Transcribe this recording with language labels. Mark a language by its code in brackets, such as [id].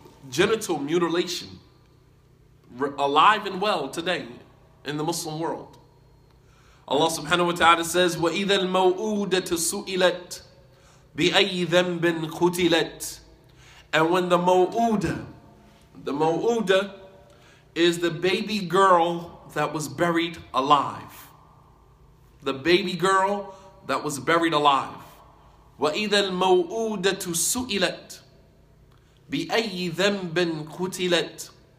[en] Genital mutilation, alive and well today in the Muslim world. Allah subhanahu wa ta'ala says, [ar] وَإِذَا الْمَوْءُودَةُ سُئِلَتْ بِأَيِّ ذَنْبٍ قُتِلَتْ. [en] And when the maw'uda is the baby girl that was buried alive. The baby girl that was buried alive. [ar] وَإِذَا الْمَوْءُودَةُ سُئِلَتْ بِأَيِّ ذَنْبٍ قُتِلَتْ.